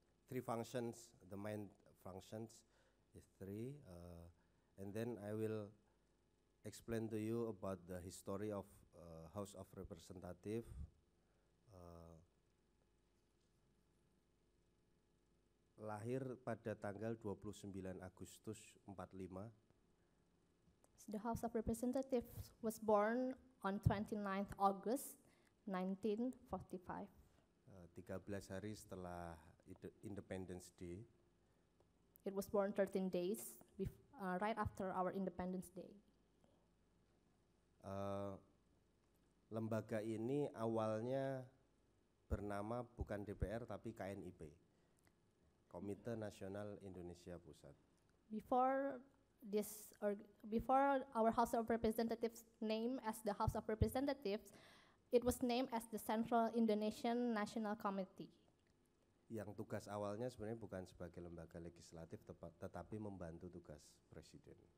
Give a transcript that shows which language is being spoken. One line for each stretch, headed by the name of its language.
English: Three functions, the main functions is three, and then I will explain to you about the history of House of Representative.
Indonesian: Lahir pada tanggal 29 Agustus 45.
English: The House of Representatives was born on 29th August 1945.
Indonesian: 13 hari setelah
English: Independence Day. It was born 13 days right after our Independence Day.
Indonesian: Lembaga ini awalnya bernama bukan DPR tapi KNIP, Komite Nasional Indonesia Pusat.
English: Before our House of Representatives name as the House of Representatives, it was named as the Central Indonesian National Committee.
Indonesian: Yang tugas awalnya sebenarnya bukan sebagai lembaga legislatif tetapi membantu tugas presiden.